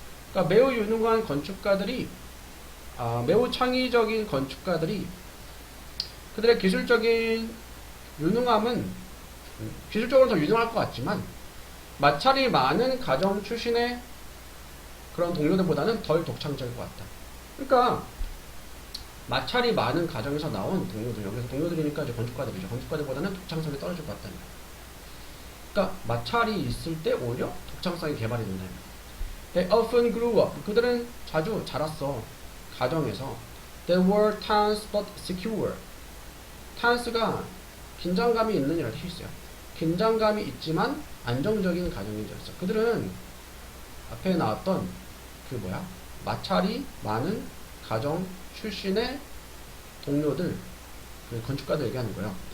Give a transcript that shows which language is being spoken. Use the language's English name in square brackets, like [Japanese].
[Korean] 그러니까 매우 유능한 건축가들이, 매우 창의적인 건축가들이 그들의 기술적인 유능함은 기술적으로 더 유능할 것 같지만 마찰이 많은 가정 출신의 그런 동료들보다는 덜 독창적일 것 같다. 그러니까 마찰이 많은 가정에서 나온 동료들, 여기서 동료들이니까 이제 건축가들이죠. 건축가들보다는 독창성이 떨어질 것 같다는 거예요. 그러니까 마찰이 있을 때 오히려 독창성이 개발이 된다는 거예요. [English] They often grew up. [Korean] 그들은 자주 자랐어. 가정에서. [English] They were tense but secure. [Korean] tense가 긴장감이 있는 이라는 뜻이 있어요. 긴장감이 있지만 안정적인 가정이었어. 그들은 앞에 나왔던 마찰이 많은 가정 출신의 동료들, 그 건축가들 얘기하는 거예요.